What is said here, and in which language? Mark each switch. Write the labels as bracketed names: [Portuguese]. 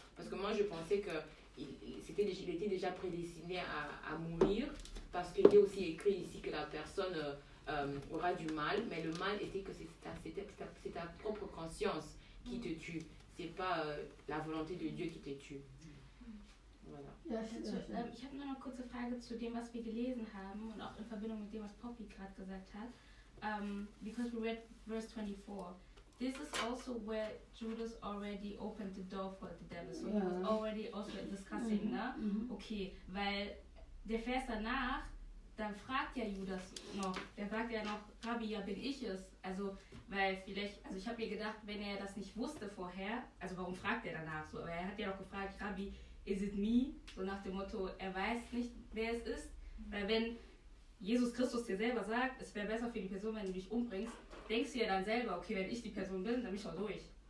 [French] Parce que moi, je pensais qu'il était déjà prédestiné à mourir, parce qu'il est aussi écrit ici que la personne aura du mal, mais le mal était que c'est ta propre conscience qui te tue. C'est pas la volonté de Dieu qui te tue. Voilà. [German] Ich habe noch eine kurze Frage zu dem, was wir gelesen haben und auch in Verbindung mit dem, was Poppy gerade gesagt hat. [English] Because we read verse 24. this is also where Judas already opened the door for the devil. So he was already also discussing, ne? [German] Okay, weil der Vers danach, dann fragt ja Judas noch, der sagt ja noch, Rabbi, ja bin ich es. Also, weil vielleicht, also ich habe mir gedacht, wenn er das nicht wusste vorher, also warum fragt er danach so? Aber er hat ja auch gefragt, Rabbi, [English] is it me? [German] So nach dem Motto, er weiß nicht, wer es ist. Weil wenn Jesus Christus dir selber sagt, es wäre besser für die Person, wenn du dich umbringst, denkst du ja dann selber, okay, wenn ich die Person bin, dann bin ich auch durch.